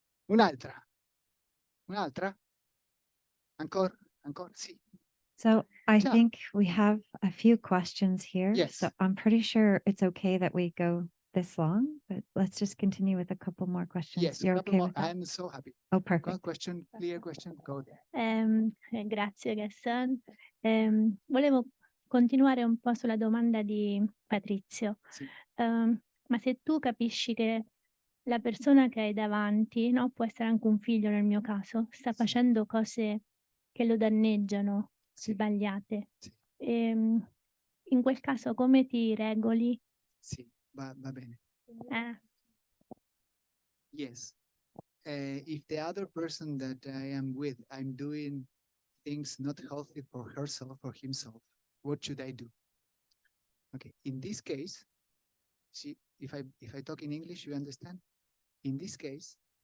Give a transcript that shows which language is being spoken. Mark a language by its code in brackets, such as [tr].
[it] Un'altra? Un'altra? Ancora? Sì. [en] So I [it] Ciao. [en] think we have a few questions here. Yes. So I'm pretty sure it's okay that we go this long, but let's just continue with a couple more questions. Yes, You're okay with that? I'm so happy. Oh, perfect. Question, clear question, go there. [it] Grazie Gaston. Volevo continuare un po' sulla domanda di Patrizio. Sì. Ma se tu capisci che la persona che hai davanti, no, può essere anche un figlio nel mio caso, sta facendo cose che lo danneggiano, Sì. sbagliate, Sì. in quel caso come ti regoli? Sì, va bene. [en] Yes. If the other person that I am with, I'm doing things not healthy for herself or himself, what should I do? Okay, in this case, see, if I talk in English, you understand? In this case,